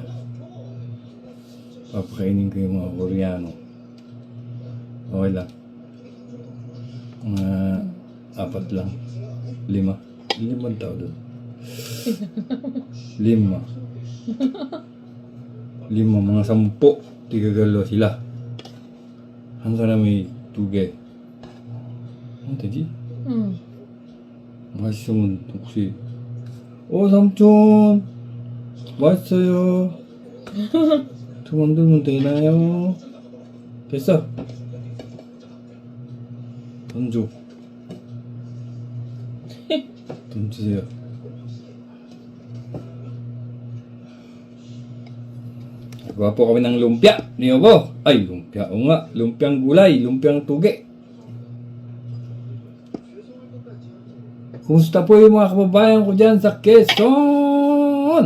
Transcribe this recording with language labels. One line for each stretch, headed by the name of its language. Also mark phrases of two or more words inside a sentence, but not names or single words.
Filipino: Papakainin ko yung mga Koreano. Okay lang. Mga 4 lang. 5. 5 tao doon. 5. 5, mga 10. Tigagalo sila.
Korean: 한 사람이 2개. 되지? 응. 맛있으면 혹시 삼촌 맛있어요. 더 만들면 되나요? 됐어. 돈 줘. 돈 주세요.
Filipino: Gawa po kami ng lumpia ni Yobo. Ay, lumpia. O nga, lumpiang gulay, lumpiang tugi. Kumusta po yung mga kababayan ko dyan sa Quezon?